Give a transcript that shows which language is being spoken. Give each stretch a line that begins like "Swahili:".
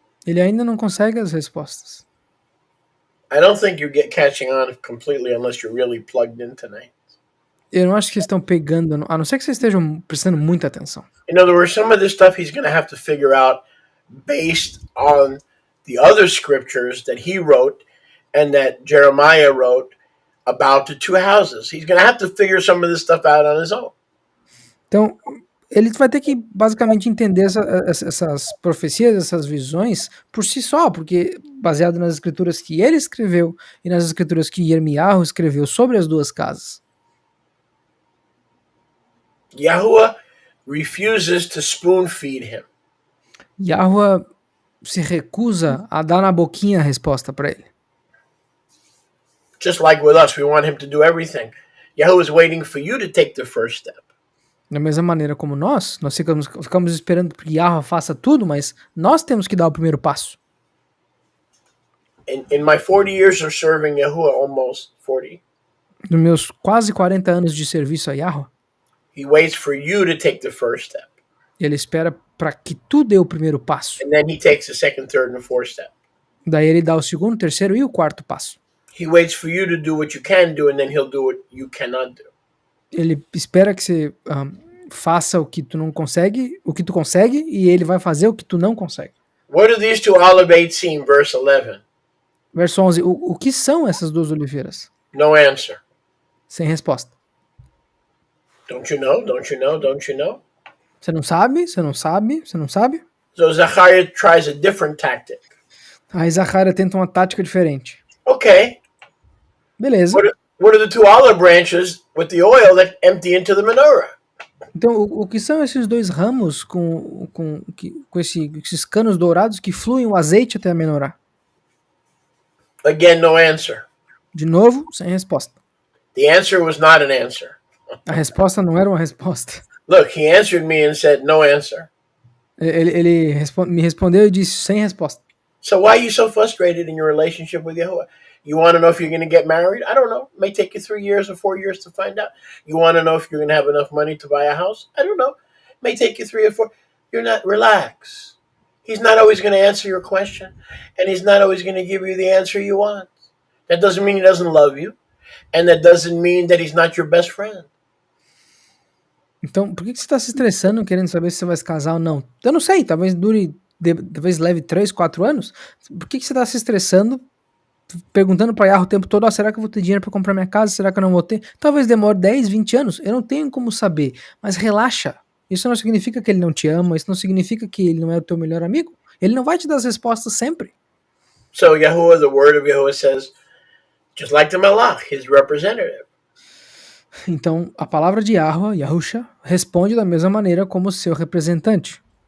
Portuguese: ele ainda não consegue as respostas.
English: I don't think you get catching on completely unless you're really plugged in tonight.
Portuguese: Eu não acho que vocês estão pegando, a não ser que vocês estejam prestando muita atenção.
English: In other words, some of this stuff he's going to have to figure out based on the other scriptures that he wrote and that Jeremiah wrote about the two houses. He's going to have to figure some of this stuff out on his own.
Portuguese: Então, ele vai ter que basicamente entender essas profecias, essas visões por si só, porque baseado nas escrituras que ele escreveu e nas escrituras que Yermiyahu escreveu sobre as duas casas.
English: Yahuwah refuses to spoon feed him.
Portuguese: Yahweh se recusa a dar na boquinha a resposta para ele.
English: Just like with us, we want him to do everything. Yahuwah is waiting for you to take the first step.
Portuguese: Da mesma maneira como nós ficamos esperando que Yahweh faça tudo, mas nós temos que dar o primeiro passo.
English: In my 40 years of serving Yahuwah, almost 40,
Portuguese: Nos meus quase 40 anos de serviço a Yahweh,
English: he waits for you to take the first step.
Portuguese: ele espera para que tu dê o primeiro passo.
English: And then he takes the second, third, and fourth step.
Portuguese: Daí ele dá o segundo, terceiro e o quarto passo.
English: He waits for you to do what you can do, and then he'll do what you cannot do.
Portuguese: Ele espera que você faça o que tu não consegue, o que tu consegue, e ele vai fazer o que tu não consegue.
English: What do these two olivates seem? Verse 11.
Portuguese: Verso 11. O que são essas duas oliveiras?
English: No answer.
Portuguese: Sem resposta.
English: Don't you know? Don't you know? Don't you know?
Portuguese: Você não sabe? Você não sabe? Você não sabe?
English: So Zachariah tries a different tactic.
Portuguese: Aí Zacharia tenta uma tática diferente.
English: Okay.
Portuguese: Beleza.
English: What are the two olive branches with the oil that empty into the menorah?
Portuguese: Então, o que são esses dois ramos com esses canos dourados que fluem o azeite até a menorá?
English: Again, no answer.
Portuguese: De novo, sem resposta.
English: The answer was not an answer.
Portuguese: A resposta não era uma resposta.
English: Look, he answered me and said, no answer.
Portuguese: Ele me respondeu e disse sem resposta.
English: So why are you so frustrated in your relationship with Yahuwah? You want to know if you're going to get married? I don't know. It may take you 3 years or 4 years to find out. You want to know if you're going to have enough money to buy a house? I don't know. It may take you 3 or 4. You're not. Relax. He's not always going to answer your question, and he's not always going to give you the answer you want. That doesn't mean he doesn't love you, and that doesn't mean that he's not your best friend.
Portuguese: Então, por que você está se estressando querendo saber se você vai se casar ou não? Eu não sei, talvez dure, talvez leve 3, 4 anos. Por que você está se estressando perguntando para Yahoo o tempo todo, será que eu vou ter dinheiro para comprar minha casa? Será que eu não vou ter? Talvez demore 10, 20 anos. Eu não tenho como saber, mas relaxa. Isso não significa que ele não te ama, isso não significa que ele não é o teu melhor amigo. Ele não vai te dar as respostas sempre.
English: So Yahuwah, the word of Yahuwah says, just like the Malach, his representative.
Portuguese: Então, a palavra de Yahweh, Yahusha, responde da mesma maneira como seu representante.